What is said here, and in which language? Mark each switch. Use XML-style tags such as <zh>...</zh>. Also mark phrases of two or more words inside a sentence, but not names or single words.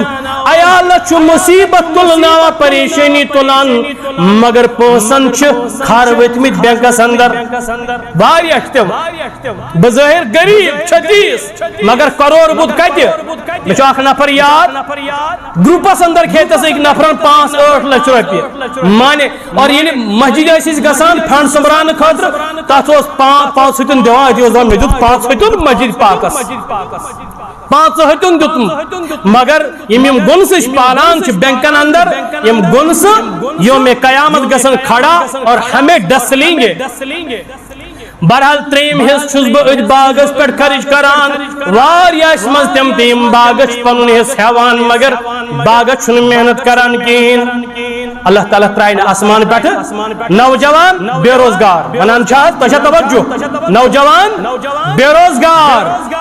<ks>عیالس چھُ مصیبت تُلناوان پریشٲنی تُلان مگر پونسن چھِ کھر ؤتھمٕتۍ بینکس اندر واریاہ چھِ تِم بظٲہر غریب 36 مگر کرور بُد کتہِ مےٚ چھُ اکھ نفر یاد گروپس اندر کھیتس أکۍ نفرن 5-8 لچھ رۄپیہِ مانے اور ییٚلہِ مسجد ٲسۍ أسۍ گژھان فنڈ سومبراونہٕ خٲطرٕ تتھ اوس 5 ہتن دِوان أتی اوس دپان مےٚ دیُت 5 ہتن مسجد پاکس 5 ہتن دیُتُم مگر یِم گۄنسہٕ چھِ پالان چھِ بینکن اندر یِم گۄنسہٕ یِم مےٚ قیامت گژھن کھڑا</ks> <ur>اور ہمیں ڈسلیں گے</ur> <ks>بہرحال 3یم حصہٕ چھُس بہٕ أتھۍ باغس پٮ۪ٹھ خرچ کران واریاہ ٲسۍ منٛز تِم تہِ یِم باغس چھِ پنُن حصہٕ ہٮ۪وان مگر باغس چھُنہٕ محنت کران کِہیٖنۍ اللہ تعالیٰ ترٛایہِ نہٕ آسمان پٮ۪ٹھٕ نوجوان بے روزگار ونان چھا حظ تۄہہِ چھا توجہ نوجوان بے روزگار</ks>